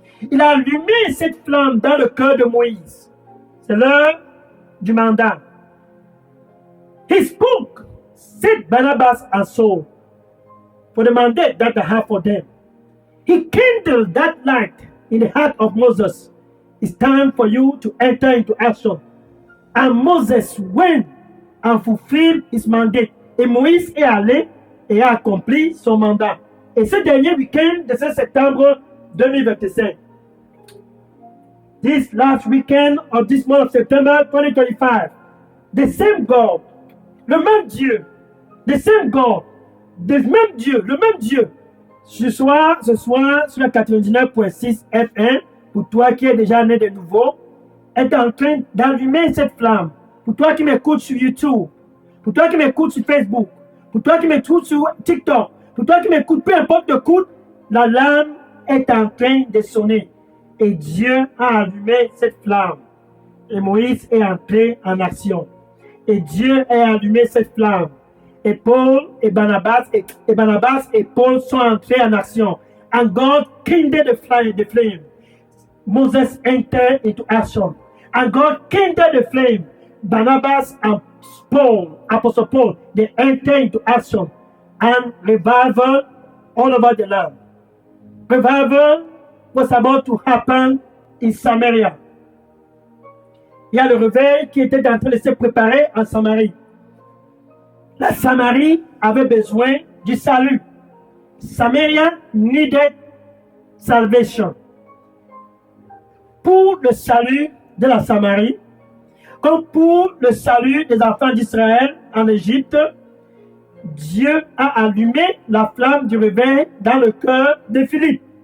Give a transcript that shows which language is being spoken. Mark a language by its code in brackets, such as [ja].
[fr] Il a allumé cette flamme dans le cœur de Moïse. C'est l'heure du mandat. [en] He spoke, set Barnabas and Saul for the mandate that I have for them. He kindled that light in the heart of Moses. It's time for you to enter into action. And Moses went and fulfilled his mandate. [fr] Et Moïse est allé et a accompli son mandat. Et ce dernier week-end de ce septembre 2025, [en] this last weekend of this month of September 2025, the same God, [fr] le même Dieu, the same God, le même Dieu, ce soir sur la 99.6 FM, pour toi qui es déjà né de nouveau, est en train d'allumer cette flamme. Pour toi qui m'écoutes sur YouTube, pour toi qui m'écoutes sur Facebook, pour toi qui m'écoutes sur TikTok, pour toi qui m'écoutes, peu importe l'écoute, la lame est en train de sonner. Et Dieu a allumé cette flamme. Et Moïse est entré en action. Et Dieu a allumé cette flamme. Et Paul et Barnabas et Paul sont entrés en action. [en] And God kindled the flame. Moses entered into action. And God kindled the flame. Barnabas and Paul, Apostle Paul, they entered into action. And revival all over the land. revival was about to happen in Samaria. [fr] Il y a le réveil qui était en train de se préparer en Samarie. La Samarie avait besoin du salut. [en] Samaria needed salvation. [fr] Pour le salut de la Samarie, comme pour le salut des enfants d'Israël en Égypte, Dieu a allumé la flamme du réveil dans le cœur de Philippe.